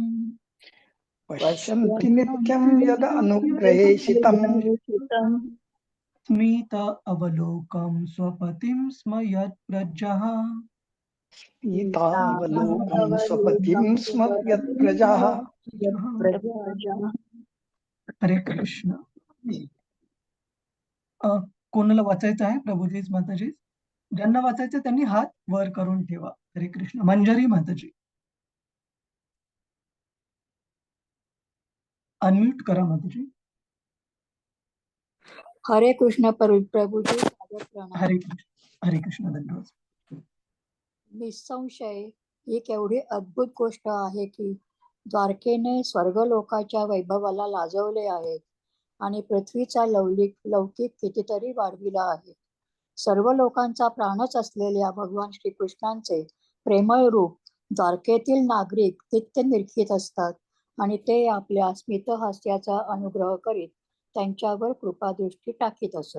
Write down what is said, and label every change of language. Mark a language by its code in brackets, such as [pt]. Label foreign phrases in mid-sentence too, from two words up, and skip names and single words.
[sa] पश्यन्ति नित्यं यद् अनुग्रहेषितम् स्मित अवलोकं स्वपतिं स्म यत् प्रजः स्मितावलोकं स्वपतिं स्म यत् प्रजाः. [mr] हरे कृष्ण. कोणाला वाचायचं आहे प्रभूजी माताजी? ज्यांना वाचायचं त्यांनी हात वर करून ठेवा. हरे कृष्ण. मंजरी माताजी अनम्यूट करा माताजी. हरे कृष्ण प्रभूजी, सादर प्रणाम. हरे कृष्ण. हरे कृष्ण. धन्यवाद. निसंशय ही केवढी अद्भुत गोष्ट आहे की द्वारकेने स्वर्गलोकाच्या वैभवाला लाजवले आहे आणि पृथ्वीचा लौकिक कितीतरी वाढविला आहे. सर्व लोकांचा प्राणच असलेल्या भगवान श्रीकृष्णांचे प्रेमळ रूप द्वारकेतील नागरिक नित्य निरखित असतात आणि ते आपल्या स्मितहास्याचा अनुग्रह करीत त्यांच्यावर कृपादृष्टी टाकीत असत.